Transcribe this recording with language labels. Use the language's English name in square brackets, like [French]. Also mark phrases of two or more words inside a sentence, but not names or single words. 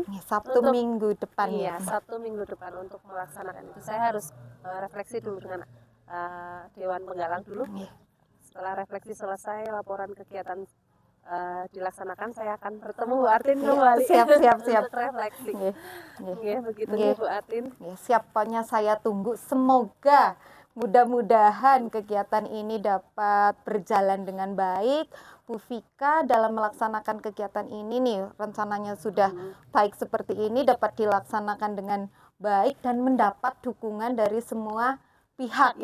[Indonesian] Sabtu minggu depan ya. Sabtu minggu depan untuk melaksanakan itu. Saya harus refleksi dulu dengan Dewan Penggalang dulu. Setelah refleksi selesai, laporan kegiatan dilaksanakan, saya akan bertemu Bu Artin kembali. Siap. Untuk refleksi. Nggih, nggih. Nggih, begitu Nggih. Bu Artin. Ya, siap, pokoknya saya tunggu. Semoga mudah-mudahan kegiatan ini dapat berjalan dengan baik. Bu Vika dalam melaksanakan kegiatan ini nih, rencananya sudah baik seperti ini, dapat dilaksanakan dengan baik dan mendapat dukungan dari semua pihak